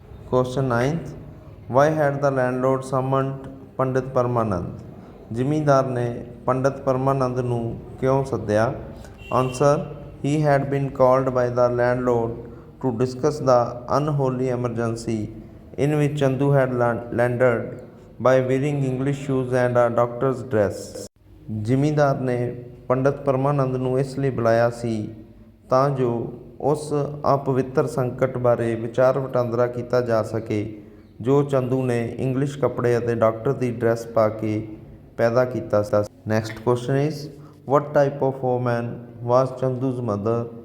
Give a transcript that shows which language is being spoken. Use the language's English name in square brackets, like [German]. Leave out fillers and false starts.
[English] Question 9, why had the landlord summoned Pandit Parmanand? [Punjabi] ਜ਼ਿਮੀਂਦਾਰ ਨੇ ਪੰਡਿਤ ਪਰਮਾਨੰਦ ਨੂੰ ਕਿਉਂ ਸੱਦਿਆ? [English] Answer, he had been called by the landlord to discuss the unholy emergency in which Chandu had landed by wearing English shoes and a doctor's dress. [Punjabi] ਜ਼ਿਮੀਂਦਾਰ ਨੇ ਪੰਡਤ ਪਰਮਾਨੰਦ ਨੂੰ ਇਸ ਲਈ ਬੁਲਾਇਆ ਸੀ ਤਾਂ ਜੋ ਉਸ ਅਪਵਿੱਤਰ ਸੰਕਟ ਬਾਰੇ ਵਿਚਾਰ ਵਟਾਂਦਰਾ ਕੀਤਾ ਜਾ ਸਕੇ ਜੋ ਚੰਦੂ ਨੇ ਇੰਗਲਿਸ਼ ਕੱਪੜੇ ਅਤੇ ਡਾਕਟਰ ਦੀ ਡਰੈਸ ਪਾ ਕੇ ਪੈਦਾ ਕੀਤਾ ਸੀ। [English] Next question is what type of woman was Chandu's mother.